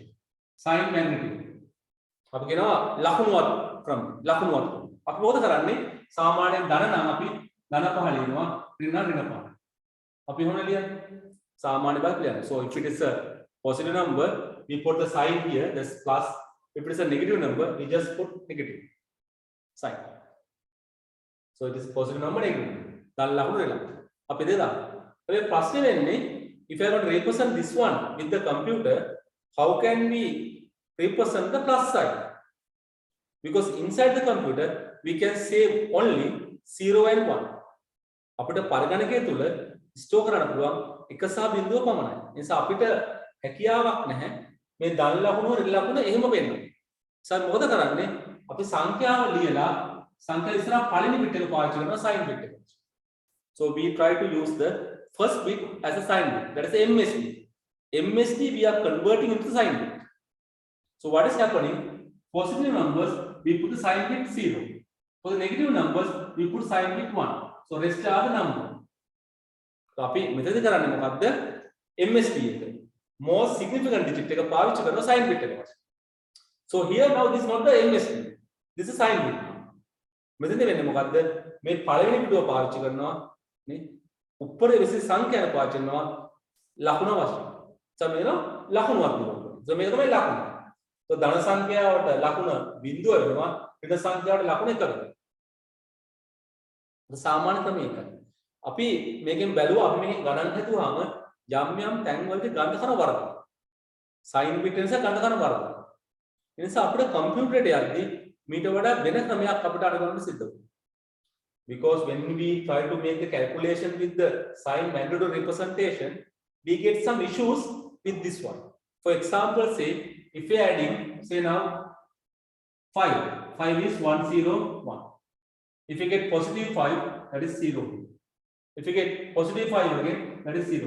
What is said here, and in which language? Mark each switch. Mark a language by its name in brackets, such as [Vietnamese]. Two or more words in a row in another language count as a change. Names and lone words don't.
[English] Sign magnitude. [Sinhala] අපි කියනවා ලකුණුවත් ක්‍රම. ලකුණුවත්. අපි මොකද කරන්නේ? සාමාන්‍යයෙන් ධන නම් අපි ධන 5 ලියනවා, ඍණ 5. අපි මොන ලියන්නේ? සාමාන්‍ය බක් ලියන්නේ. [English] So if it is a positive number, we put the sign here, that's plus. If it is a negative number, we just put negative sign. So it is positive number, negative number. [Sinhala] ධන ලකුණු ඍණ. අපි දෙක දාමු. ඒ ප්‍රශ්නේ වෙන්නේ [English] if I want to represent this one with the computer, how can we represent the plus sign? Because inside the computer, we can save only 0 and 1. [Sinhala] අපිට පරිගණකය තුල ස්ටෝර් කරන්න පුළුවන් එක සහ බිංදුව පමණයි. ඒ නිසා අපිට හැකියාවක් නැහැ මේ ධන ලකුණු ඍණ ලකුණු එහෙම වෙන්න. සර් මොකද කරන්නේ? අපි සංඛ්‍යාව ලියලා සංඛ්‍යා ඉස්සරහ පළවෙනි බිට් එක පාවිච්චි කරනවා [English] sign bit [Sinhala] එක. [English] So we try to use the first bit as a sign bit, that is MSB. MSB we are converting into sign bit. So what is happening? Positive numbers we put the sign bit 0. For the negative numbers we put sign bit 1. So rest are the number. So [Sinhala] අපි මෙතනදී කරන්නේ මොකද්ද? MSB එක. [English] Most significant digit [Sinhala] එක පාවිච්චි කරන [English] sign bit එක. So here now this is not the MSB. This is sign bit. [Sinhala] මෙතනදී වෙන්නේ මොකද්ද? මේ පළවෙනි පිටුව පාවිච්චි කරනවා නේ. උඩර විශේෂ සංඛ්‍යාන පාවිච්චි කරනවා ලකුණ වශයෙන්. මේන ලකුණක් දෙනවා. මේක තමයි ලකුණ. તો ධන සංඛ්‍යාවට ලකුණ 0 වෙනවා, ඍණ සංඛ්‍යාවට ලකුණ 1 වෙනවා. සාමාන්‍ය ක්‍රමය එකයි. අපි මේකෙන් බැලුවා අපි මේකෙන් ගණන් හදුවාම යම් තැන් වලදී ගණන කරන වරද. [English] sign bit [Sinhala] නිසා ගණන කරන වරද. ඒ නිසා අපිට කම්පියුටරේට යද්දී මීට වඩා වෙන ක්‍රමයක් අපිට අනුගමනය සිද්ධ වෙනවා. [English] Because when we try to make the calculation with the sign magnitude representation, we get some issues with this one. For example, say if we are adding, say now 5 is 101. If you get positive 5, that is 0. If you get positive 5 again, that is 0.